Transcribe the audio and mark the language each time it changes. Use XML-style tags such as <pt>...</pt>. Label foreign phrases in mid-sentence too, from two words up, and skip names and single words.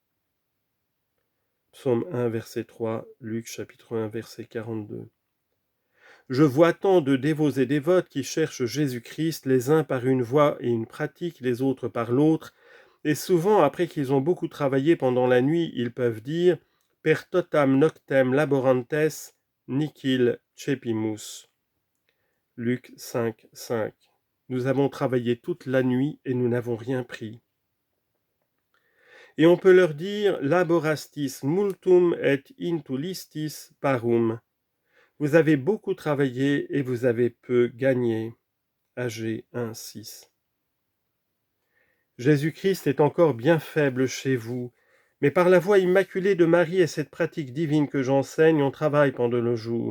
<fr>Psaume 1, verset 3, Luc chapitre 1, verset 42. Je vois tant de dévots et dévotes qui cherchent Jésus-Christ, les uns par une voie et une pratique, les autres par l'autre, et souvent, après qu'ils ont beaucoup travaillé pendant la nuit, ils peuvent dire «</fr> <la>Per totam noctem laborantes, nihil cepimus ».</la> <fr>Luc 5, 5. Nous avons travaillé toute la nuit et nous n'avons rien pris. Et on peut leur dire «</fr> <la>Laborastis multum et intulistis parum ».</la> <fr>Vous avez beaucoup travaillé et vous avez peu gagné. AG 1, 6. Jésus-Christ est encore bien faible chez vous, mais par la voie immaculée de Marie et cette pratique divine que j'enseigne, on travaille pendant le jour.</fr>